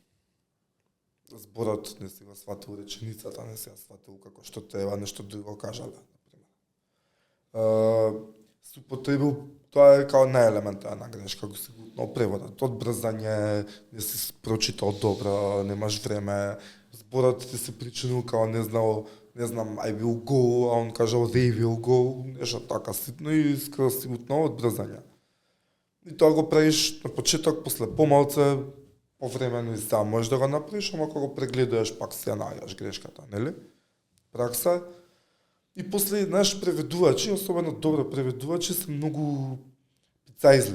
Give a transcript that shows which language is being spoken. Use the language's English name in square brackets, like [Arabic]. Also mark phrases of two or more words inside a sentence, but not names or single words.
[Macedonian] Зборот не си го сватил, реченицата не си ја сватил како што треба, нешто друго кажале, например. Се употребил, тоа е као најелементарна грешка, го си гутнал преводот. Одбрзање, не си прочитал добро, немаш време, зборот ти се причинил као не знам, [English] I will go, [Macedonian] а он кажал [English] they will go, [Macedonian] нешто така ситно и скроз си гутнал одбрзање. И тоа го правиш на почеток, после помалце, повремено и сам можеш да го направиш, ама кога го прегледуваш пак се најдеш грешката, нели? Пракса. И после, знаеш, преведувачи, особено добро преведувачи, се многу пицаизли.